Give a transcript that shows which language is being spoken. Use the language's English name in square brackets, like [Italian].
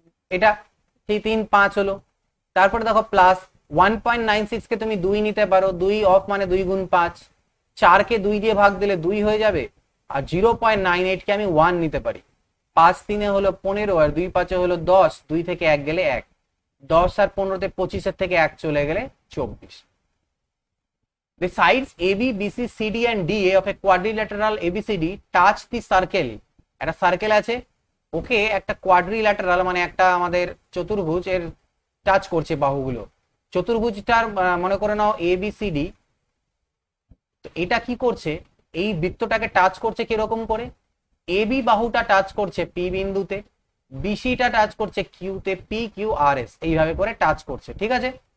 [Bangla] এটা সেই 3 5 হলো, তারপরে দেখো প্লাস 1.96 কে তুমি 2 নিতে পারো, 2 অফ মানে 2 গুণ 5, 4 কে 2 দিয়ে ভাগ দিলে 2 হয়ে যাবে, আর 0.98 কে আমি 1 নিতে পারি, 5 3 হলো 15, আর 2 5 হলো 10, 2 থেকে 1 গেলে 1, 10 আর 15 25-এর থেকে 1 চলে গেলে 24। [English] The sides AB, BC, CD and DA of a quadrilateral ABCD touch the circle. [Bangla] একটা সার্কেল আছে, ওকে একটা কোয়াড্রিল্যাটারাল মানে একটা আমাদের চতুর্ভুজ এর টাচ করছে বাহুগুলো, চতুর্ভুজটার মনে করে নাও ABCD, তো এটা কি করছে, এই বৃত্তটাকে টাচ করছে কিরকম করে, AB বাহুটা টাচ করছে P বিন্দুতে, BCটা টাচ করছে Q তে, PQRS এইভাবে করে টাচ করছে, ঠিক আছে।